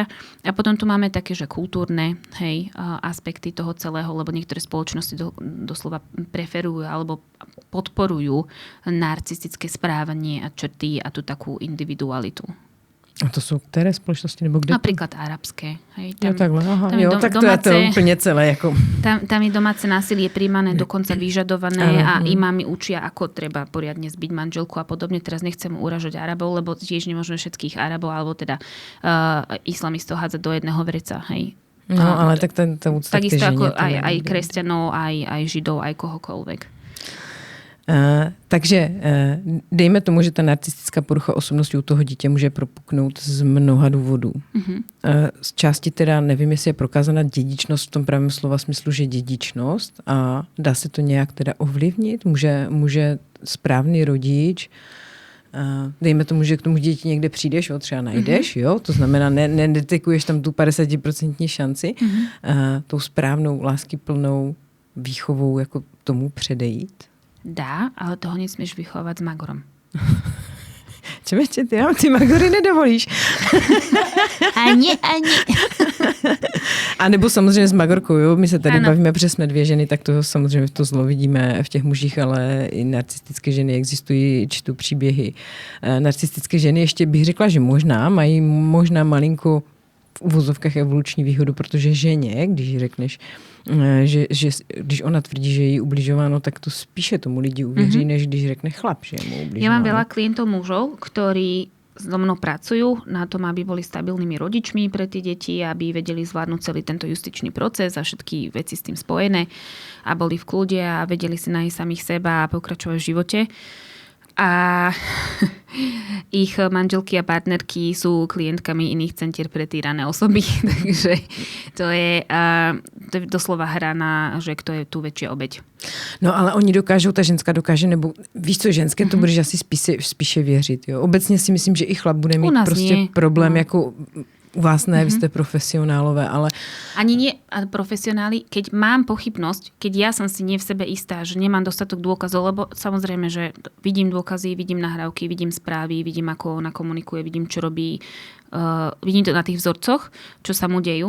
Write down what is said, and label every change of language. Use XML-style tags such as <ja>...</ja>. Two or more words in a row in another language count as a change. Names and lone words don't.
<sk>A potom tu máme také, že kultúrne aspekty toho celého, lebo niektoré spoločnosti doslova preferujú alebo podporujú narcistické správanie a črty a tú takú individualitu.</sk> <cs>A to jsou které společnosti nebo kde? Například arabské. Hej, tam, takhle, aha. Tak to je úplně celé. Jako...</cs> <sk>Tam je domáce násilie príjmané, dokonca vyžadované a imámy učia, ako treba poriadne zbiť manželku a podobne. Teraz nechcem uražať Arabov, lebo tiež nemôžeme všetkých Arabov, alebo teda islamistov hádzať do jedného vreca. Hej. No, ale tak to úcta k tej žene. Takisto ako aj kresťanov, aj židov, aj kohokoľvek.</sk> <cs>Takže dejme tomu, že ta narcistická porucha osobnosti u toho dítě může propuknout z mnoha důvodů. Z části teda nevím, jestli je prokázána dědičnost v tom pravém slova smyslu, že dědičnost a dá se to nějak teda ovlivnit? Může správný rodič, dejme tomu, že k tomu děti někde přijdeš, třeba najdeš, jo? To znamená, nedetekuješ tam tu 50% šanci, tou správnou láskyplnou výchovou jako tomu předejít? Dá,</cs> <sk>ale toho nesmieš vychovať s magorom. Čo ešte ty magory nedovolíš? Ani.</sk> <cs>A nebo samozřejmě s magorkou, jo? My se tady bavíme, protože jsme dvě ženy, tak to samozřejmě to zlo vidíme v těch mužích, ale i narcistické ženy existují, čtu příběhy. Narcistické ženy ještě bych řekla, že možná mají malinko v uvozovkách evoluční výhodu, protože ženě, když řekneš, že když ona tvrdí, že je jí ubližováno, tak to spíše tomu lidi uvěří, než když řekne chlap, že je mu ubližováno.</cs> <sk>Ja mám veľa klientov mužov, ktorí so mnou pracujú na tom, aby boli stabilnými rodičmi pre tie deti, aby vedeli zvládnuť celý tento justičný proces a všetky veci s tým spojené a boli v kľude a vedeli si nájsť samých seba a pokračovať v živote. A ich manželky a partnerky sú klientkami iných centier pre týrané osoby. Takže to je doslova hra na, že kto je tu väčšia obeť.</sk> <cs>No ale oni dokážou, ta ženská dokáže, nebo víš co, ženské to budeš asi spíše věřit. Jo? Obecně si myslím, že i chlap bude mít prostě nie. Problém jako u vás ne, vy ste profesionálové, ale...</cs> <sk>Ani nie profesionáli, keď mám pochybnosť, keď ja som si nie v sebe istá, že nemám dostatok dôkazov, lebo samozrejme, že vidím dôkazy, vidím nahrávky, vidím správy, vidím, ako ona komunikuje, vidím, čo robí, vidím to na tých vzorcoch, čo sa mu dejú.</sk>